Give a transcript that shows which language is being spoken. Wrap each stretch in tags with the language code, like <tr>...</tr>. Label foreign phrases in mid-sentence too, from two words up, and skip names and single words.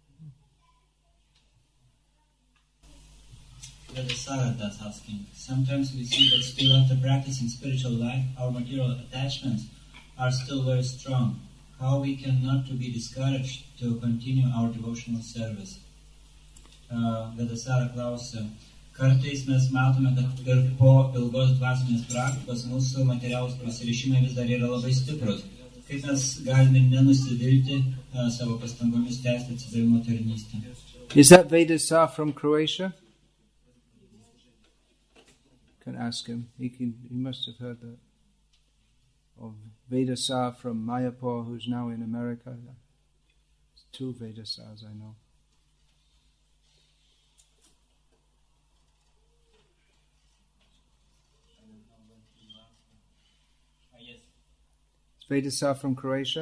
<en>Sarah is asking, sometimes we see that still after practicing spiritual life, our material attachments are still very strong. How we can not to be discouraged to continue our devotional service?</en> <lt>Vedasara klausia, kartais mes matome, kad ir po ilgos dvasinės praktikos mūsų materialūs prisirišimai vis dar yra labai stiprus. Kaip mes galime nenusivilti savo pastangomis tęsti atsidavimo tarnystę?</lt> <en>Is that Vedasara from Croatia? Can ask him. He must have heard that. Or Vedasara from Mayapur, who's now in America. There's 2 Vedasaras I know. Is Vedasara from Croatia?</en>